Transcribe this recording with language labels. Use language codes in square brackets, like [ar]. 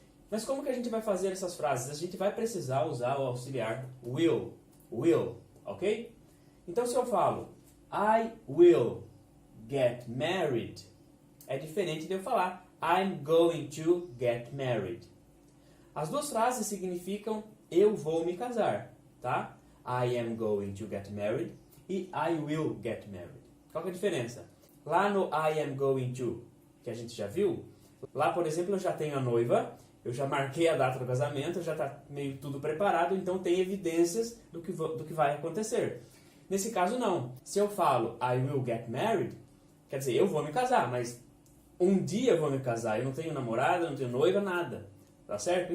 [pt] Mas como que a gente vai fazer essas frases? A gente vai precisar usar o auxiliar will, ok? Então se eu falo [en] I will get married, [pt] é diferente de eu falar [en] I'm going to get married. [pt] As duas frases significam eu vou me casar, tá? [en] I am going to get married [pt] e [en] I will get married. [pt] Qual que é a diferença? Lá no I am going to, que a gente já viu, lá, por exemplo, eu já tenho a noiva, eu já marquei a data do casamento, já está meio tudo preparado, então tem evidências do que vai acontecer. Nesse caso, não. Se eu falo [en] I will get married, [pt] quer dizer, eu vou me casar, mas um dia eu vou me casar, eu não tenho namorada, não tenho noiva, nada. Tá certo?